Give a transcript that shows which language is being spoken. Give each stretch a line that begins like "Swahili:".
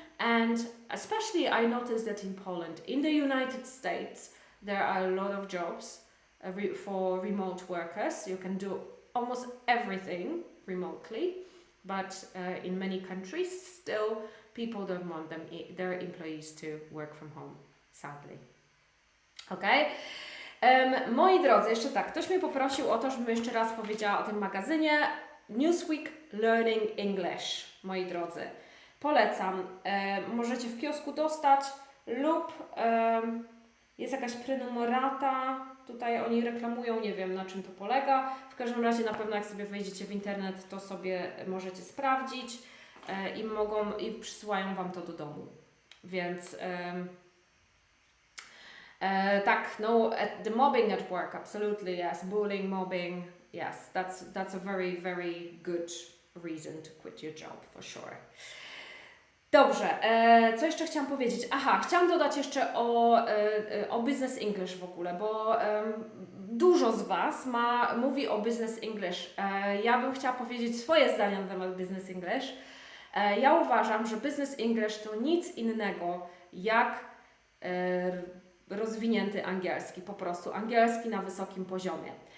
English: And especially I noticed that in Poland, in the United States, there are a lot of jobs for remote workers. You can do almost everything remotely, but in many countries still people don't want their employees to work from home, sadly. Okay?
Polish: Moi drodzy, jeszcze tak, ktoś mnie poprosił o to, żebym jeszcze raz powiedziała o tym magazynie Newsweek Learning English, moi drodzy. Polecam. Możecie w kiosku dostać lub jest jakaś prenumerata. Tutaj oni reklamują, nie wiem na czym to polega. W każdym razie na pewno jak sobie wejdziecie w internet, to sobie możecie sprawdzić i przysyłają Wam to do domu. Więc tak, no,
English: the mobbing at work, absolutely, yes. Bullying, mobbing, yes. That's a very, very good reason to quit your job, for sure.
Polish: Dobrze, co jeszcze chciałam powiedzieć? Aha, chciałam dodać jeszcze o Business English w ogóle, bo dużo z Was mówi o Business English. Ja bym chciała powiedzieć swoje zdanie na temat Business English. Ja uważam, że Business English to nic innego jak rozwinięty angielski, po prostu angielski na wysokim poziomie.